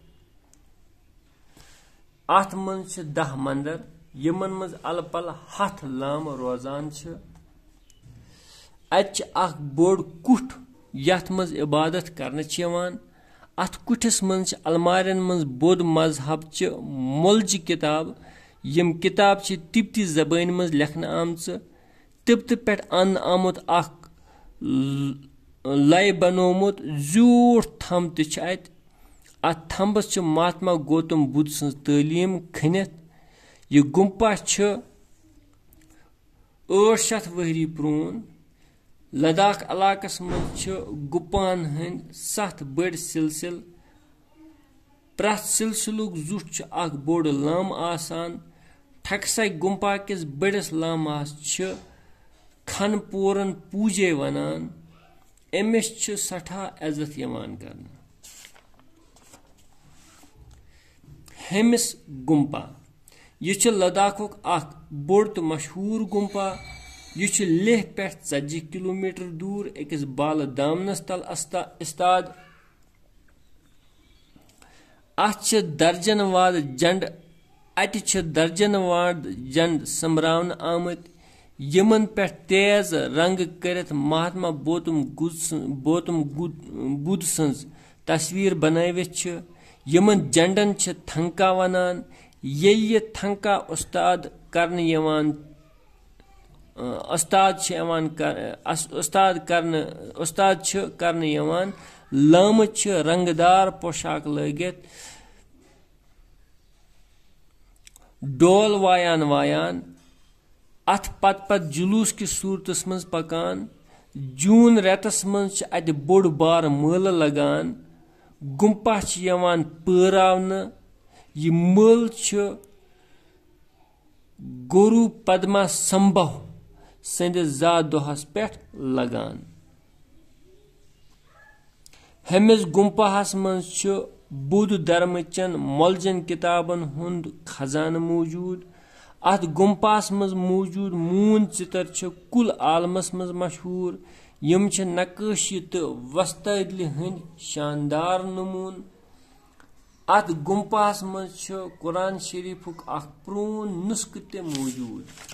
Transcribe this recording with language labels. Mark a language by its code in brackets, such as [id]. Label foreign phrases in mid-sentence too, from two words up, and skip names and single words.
[ks] अत मन 10 मंदिर यमन मज अलपल 7 लाम रोजान अत बोड़ कुठ यथ मज इबादत करने अत कुठिस मज अलमारन मज बौद्ध मजहब मोलज किताब यम किताब तिब्ती जबान मज लेखन आमच तिब्त पे अन आमुत लय बनोमुत जूठ थम तत थम्बस महात्मा गौतम बुद्ध सं तालीम खनित यह गुम्पा 800 वहरी प्रून लद्दाख इलाकस मज गुपान हंद 7 बड़ सिलसिल प्रथ सिलसिलुक जुट बोड़ लाम आसान ठकसा गुम्पा किस बड़स लामास खनपोरन पूजे वनान अमिस सठा इज्जत यवान करना हेमिस गुम्पा यह लद्दाखुक बोड़ तो मशहूर गुम्पा यह लेह पे 40 किलोमीटर दूर अकिस बाल दामनस तल इस्ताद अत दर्जन वाद जंड जंड समरावन आमत यमन पे तेज रंग करत महात्मा गौतम बुद्ध सन्ज तस्वीर बनवित यमन जंडन थंका वनान ये थंका उस्ताद करने लाम रंगदार पोशाक लगित डोल वायान वायान अत पत जुलूस की सूरतस मज पकान जून रेतस मज अत बोड़ बार मेल लगान गुम्पा परावन यह मेल गुरु पद्मा संभव संदिस जा दोहस पे लगान हेमिस गुम्पाहस मज बुद्ध धर्म चन मोलजन किताबन हुंद खजान मौजूद अत गुम्पास मज मौजूद मून चितर कुल आलमस मज मशहूर यम नक्काशी तो वस्तदलि हंद शानदार नमून अत गुम्पास मज कुरान शरीफुक प्रून नुस्ख ते मौजूद